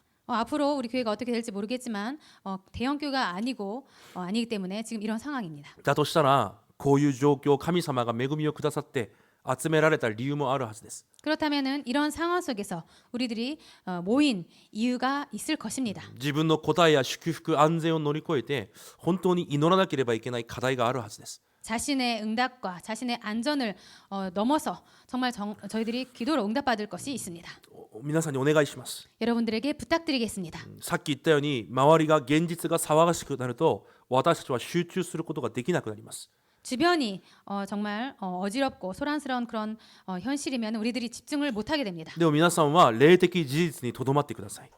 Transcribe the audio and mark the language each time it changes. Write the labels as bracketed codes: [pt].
[ko] 앞으로 우리 교회가 어떻게 될지 모르겠지만 대형 교회가 아니기 때문에 지금 이런 상황입니다. [ja] だとしたらこういう状況神様が恵みをくださって集められた理由もあるはずです。 [ko] 그렇다면은 이런 상황 속에서 우리들이 모인 이유가 있을 것입니다. [ja] 自分の答えや祝福安全を乗り越えて本当に祈らなければいけない課題があるはずです。 [ko] 자신의 응답과 자신의 안전을 넘어서 정말 저희들이 기도로 응답받을 것이 있습니다. [ja] 皆さんにお願いします。 [ko] 여러분들에게 부탁드리겠습니다. [ja] さっき言ったように周りが現実が騒がしくなると私たちは集中することができなくなります。 [ko] 주변이 정말 어지럽고 소란스러운 그런 현실이면 우리들이 집중을 못하게 됩니다. [ja] でも皆さんは霊的事実にとどまってください。